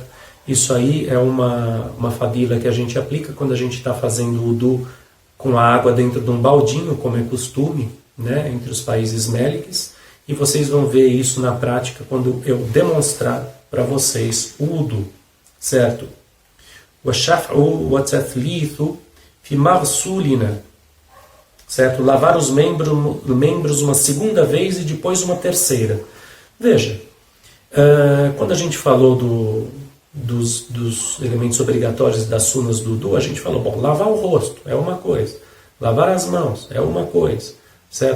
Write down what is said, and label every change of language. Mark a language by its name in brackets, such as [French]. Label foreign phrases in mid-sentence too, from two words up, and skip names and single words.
[Portuguese] Isso aí é uma fadila que a gente aplica quando a gente está fazendo o wudu com a água dentro de um baldinho, como é costume, né, entre os países méliques, e vocês vão ver isso na prática quando eu demonstrar para vocês o wudu, certo? [Arabic] وَالشَّفْعُ وَتَثْلِيثُ فِي مَغْسُولِنَا, [Portuguese] certo? Lavar os membros uma segunda vez e depois uma terceira. Veja, quando a gente falou dos elementos obrigatórios das sunas do wudu, a gente falou, bom, lavar o rosto é uma coisa, lavar as mãos é uma coisa, certo?